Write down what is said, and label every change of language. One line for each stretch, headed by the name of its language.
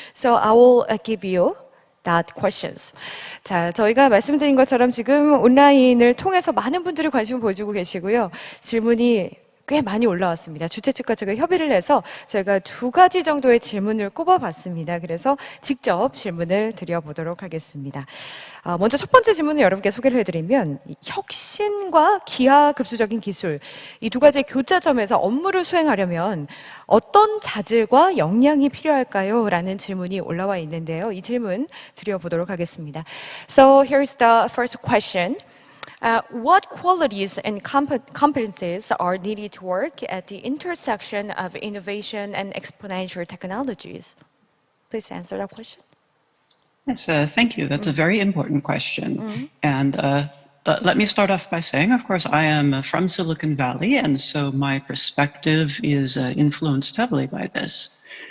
English: So I will give you that questions.
Korean: 자, 저희가 말씀드린 것처럼 지금 온라인을 통해서 많은 분들이 관심을 보여주고 계시고요. 질문이 꽤 많이 올라왔습니다. 주최 측과 제가 협의를 해서 저희가 2가지 정도의 질문을 꼽아봤습니다. 그래서 직접 질문을 드려보도록 하겠습니다. 먼저 첫 번째 질문을 여러분께 소개를 해드리면 혁신과 기하급수적인 기술, 이 2가지의 교차점에서 업무를 수행하려면 어떤 자질과 역량이 필요할까요? 라는 질문이 올라와 있는데요. 이 질문 드려보도록 하겠습니다.
English: So here's the first question. What qualities and competencies are needed to work at the intersection of innovation and exponential technologies? Please answer that question. Yes, thank you. That's a very important question. And let me start off by saying, of course, I am from Silicon Valley, and so my perspective is influenced heavily by this.